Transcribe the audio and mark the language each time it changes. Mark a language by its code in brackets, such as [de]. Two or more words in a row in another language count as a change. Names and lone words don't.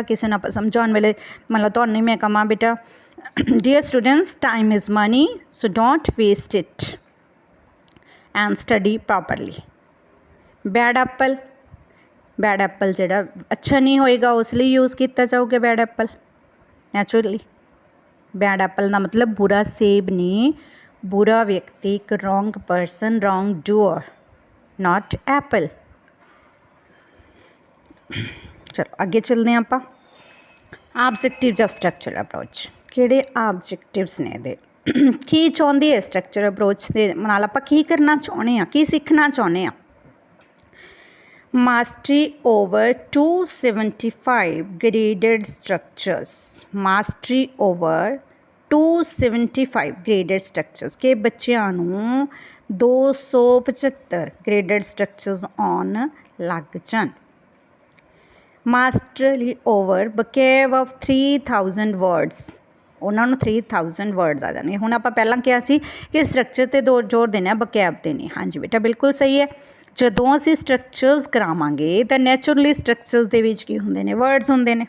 [pa] ਕਿਸੇ ਨੂੰ ਆਪਾਂ ਸਮਝਾਉਣ ਵੇਲੇ ਮਤਲਬ ਤੁਹਾਨੂੰ ਮੈਂ ਕਹਾਂ ਬੇਟਾ [en] dear students time is money so don't waste it and study properly. bad apple, bad apple [pa] ਜਿਹੜਾ ਅੱਛਾ ਨਹੀਂ ਹੋਏਗਾ ਉਸ ਲਈ ਯੂਜ਼ ਕੀਤਾ ਜਾਊਗਾ [en] bad apple naturally. bad apple [pa] ਦਾ ਮਤਲਬ ਬੁਰਾ ਸੇਬ ਨਹੀਂ, ਬੁਰਾ ਵਿਅਕਤੀ, ਇੱਕ [en] wrong person, wrong doer, not apple. [pa] ਚਲੋ ਅੱਗੇ ਚੱਲਦੇ ਹਾਂ ਆਪਾਂ. [en] objectives of structural approach. [pa] ਕਿਹੜੇ ਆਬਜੈਕਟਿਵਸ ਨੇ ਇਹਦੇ, ਕੀ ਚਾਹੁੰਦੀ ਹੈ [en] structure approach [pa] ਦੇ ਨਾਲ, ਆਪਾਂ ਕੀ ਕਰਨਾ ਚਾਹੁੰਦੇ ਹਾਂ, ਕੀ ਸਿੱਖਣਾ ਚਾਹੁੰਦੇ ਹਾਂ. [en] mastery over 275 graded structures. mastery over 275 graded structures. [pa] ਕਿ ਬੱਚਿਆਂ ਨੂੰ 275 [en] graded structures on [pa] ਲੱਗ ਜਾਣ। [en] masterly over vocab of 3000 words, [pa] ਉਹਨਾਂ ਨੂੰ 3000 ਵਰਡਸ ਆ ਜਾਣਗੇ। ਹੁਣ ਆਪਾਂ ਪਹਿਲਾਂ ਕਿਹਾ ਸੀ ਕਿ ਸਟਰਕਚਰ 'ਤੇ ਜ਼ੋਰ ਦੇਣਾ, ਬਕੈਬ 'ਤੇ ਨਹੀਂ। ਹਾਂਜੀ ਬੇਟਾ ਬਿਲਕੁਲ ਸਹੀ ਹੈ। ਜਦੋਂ ਅਸੀਂ ਸਟਰਕਚਰਸ ਕਰਾਵਾਂਗੇ ਤਾਂ [en] naturally structures [pa] ਦੇ ਵਿੱਚ ਕੀ ਹੁੰਦੇ ਨੇ, ਵਰਡਸ ਹੁੰਦੇ ਨੇ।